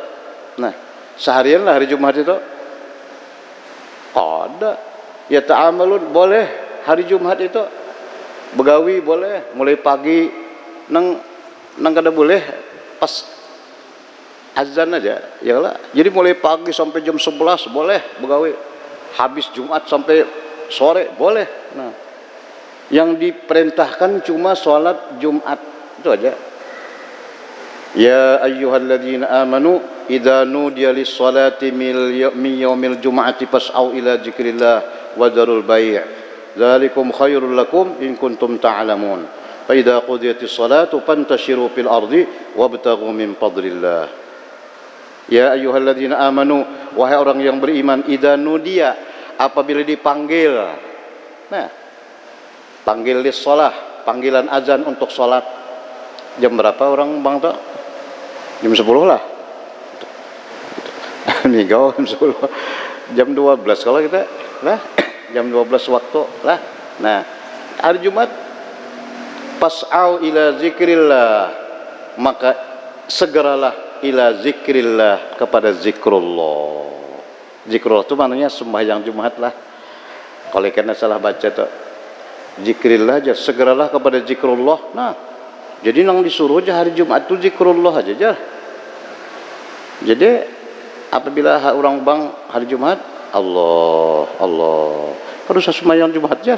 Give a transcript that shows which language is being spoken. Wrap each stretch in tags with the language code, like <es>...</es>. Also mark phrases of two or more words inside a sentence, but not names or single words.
<bjn>Nah, seharian lah hari Jumat itu. Ada ya ta'amalun, boleh hari Jumat itu begawi boleh, mulai pagi nang kada boleh pas azan aja, ya lah. Jadi mulai pagi sampai jam 11 boleh begawi, habis Jumat sampai sore boleh. Nah, yang diperintahkan cuma sholat Jumat itu aja.</bjn> <ar>يا أيها الذين آمنوا إذا نودي للصلاة من يوم الجمعة فاسعوا إلى ذكر الله وذروا البيع'. ذلكم خير لكم إن كنتم تعلمون. فإذا قضيت الصلاة فانتشروا في الأرض وابتغوا من فضل الله. يا أيها الذين آمنوا,</ar> <bjn>wahai orang yang beriman,</bjn> <ar>إذا نودي,</ar> <bjn>apabila dipanggil. Nah, panggil</bjn> <ar>للصلاة,</ar> <bjn>panggilan azan untuk salat. Jam berapa orang bang tak? Jam 10 lah. Nih kau jam 10. Jam 12 kalau kita lah. Jam 12 waktu lah. Nah, hari Jumat</bjn> <ar>فاسعوا إلى ذكر الله,</ar> <bjn>maka segeralah</bjn> <ar>إلى ذكر الله,</ar> <bjn>kepada zikrullah. Zikrullah itu maknanya sembahyang Jumat lah. Kalau kena salah baca tuh, zikrillah aja, segeralah kepada zikrullah. Nah, jadi nang disuruh aja hari Jumat itu zikrullah aja jar. Jadi apabila orang bang hari Jumat, Allah Allah, harus sembahyang Jumat jar.</bjn>